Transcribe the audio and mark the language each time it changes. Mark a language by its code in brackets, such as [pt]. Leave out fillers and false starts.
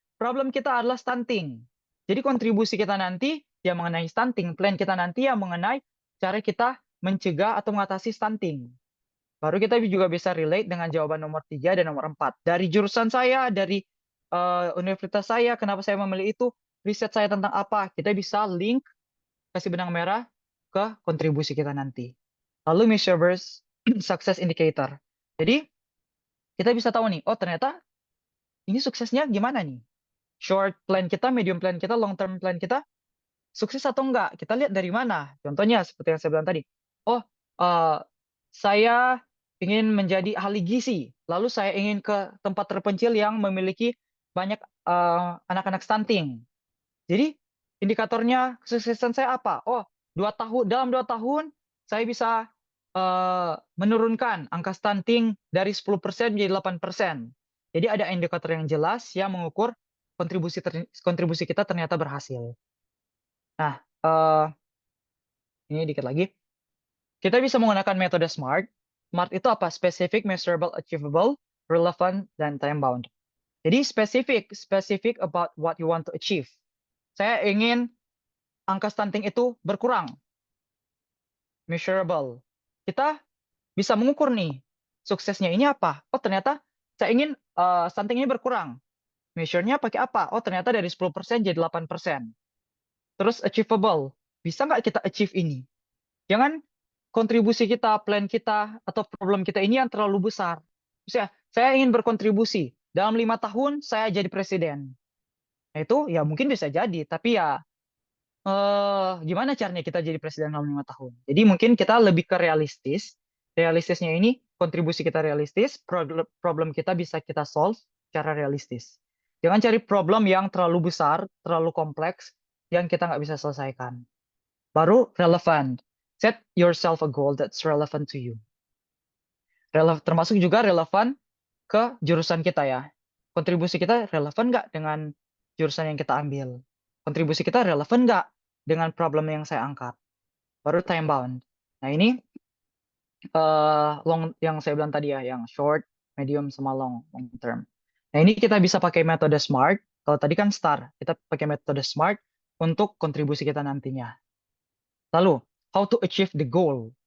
[id] Problem kita adalah stunting. Jadi kontribusi kita nanti yang mengenai stunting, plan kita nanti yang mengenai cara kita mencegah atau mengatasi stunting. Baru kita juga bisa relate dengan jawaban nomor 3 dan nomor 4. Dari jurusan saya, dari universitas saya, kenapa saya memilih itu, riset saya tentang apa, kita bisa link, kasih benang merah ke kontribusi kita nanti. [en] Lalu measurables success indicator. [id] Jadi kita bisa tahu nih, oh ternyata ini suksesnya gimana nih? Short plan kita, medium plan kita, long term plan kita, sukses atau enggak? Kita lihat dari mana? Contohnya seperti yang saya bilang tadi. Oh, eh, saya ingin menjadi ahli gizi, lalu saya ingin ke tempat terpencil yang memiliki banyak anak-anak stunting. Jadi indikatornya kesuksesan saya apa? Oh, dalam 2 tahun saya bisa menurunkan angka stunting dari 10% menjadi 8%. Jadi ada indikator yang jelas yang mengukur kontribusi kita ternyata berhasil. Nah, ini dikit lagi. Kita bisa menggunakan metode SMART. [en] SMART [id] itu apa? [en] Specific, measurable, achievable, relevant, dan time bound. Jadi specific about what you want to achieve. [id] Saya ingin angka stunting itu berkurang. Measurable. Kita bisa mengukur nih, suksesnya ini apa? Oh, ternyata saya ingin stunting ini berkurang. Measure-nya pakai apa? Oh, ternyata dari 10% jadi 8%. Terus achievable. Bisa nggak kita achieve ini? Jangan kontribusi kita, plan kita, atau problem kita ini yang terlalu besar. Misalnya, saya ingin berkontribusi. Dalam 5 tahun, saya jadi presiden. Nah, itu ya mungkin bisa jadi, tapi ya gimana caranya kita jadi presiden dalam 5 tahun? Jadi mungkin kita lebih ke realistis. Realistisnya ini kontribusi kita realistis, problem kita bisa kita solve secara realistis. Jangan cari problem yang terlalu besar, terlalu kompleks, yang kita nggak bisa selesaikan. Baru relevan. [en] Set yourself a goal that's relevant to you. [id] Termasuk juga relevan ke jurusan kita ya. Kontribusi kita relevan nggak dengan jurusan yang kita ambil? Kontribusi kita relevan nggak dengan problem yang saya angkat? Baru time bound. Nah ini long yang saya bilang tadi ya, yang short, medium, sama long term. Nah ini kita bisa pakai metode SMART. Kalau tadi kan STAR, kita pakai metode SMART untuk kontribusi kita nantinya. [en] Lalu, how to achieve the goal.